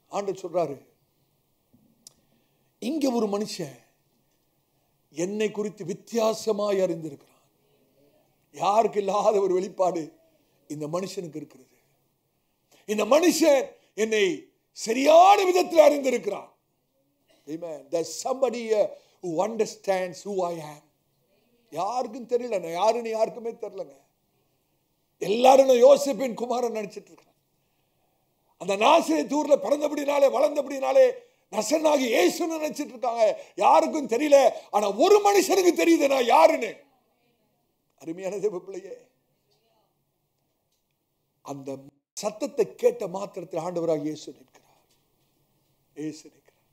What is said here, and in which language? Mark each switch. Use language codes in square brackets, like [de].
[ta] ஆண்டவர் சொல்றாரு, இங்க ஒரு மனுஷன் என்னை குறித்து வித்தியாசமாய் அறிந்திருக்கிறான். யாருக்கு இல்லாத ஒரு வெளிப்பாடு இந்த மனுஷனுக்கு இருக்கிறது. இந்த மனுஷன் என்னை சரியான விதத்தில் அறிந்திருக்கிறான். [en] Amen. There's somebody who understands who I am. [ta] யாருக்கும் தெரியல, நான் யாருன்னு யாருக்குமே தெரியலங்க. எல்லாரும் யோசேப்பின் குமாரன் நினைச்சிட்டு இருக்காங்க. அந்த நாசரேத்தூர்ல பிறந்தபடினாலே வளர்ந்தபடினாலே நசரனாகிய இயேசுன்னு நினைச்சிட்டு இருக்காங்க. யாருக்கும் தெரியல. ஆனா ஒரு மனுஷனுக்கு தெரியுது நான் யாருன்னு. அருமையான தேவ பிள்ளையே, அந்த சத்தத்தை கேட்ட மாத்திரத்தில் ஆண்டவராகிய இயேசு நிற்கிறார். இயேசு நிற்கிறார்.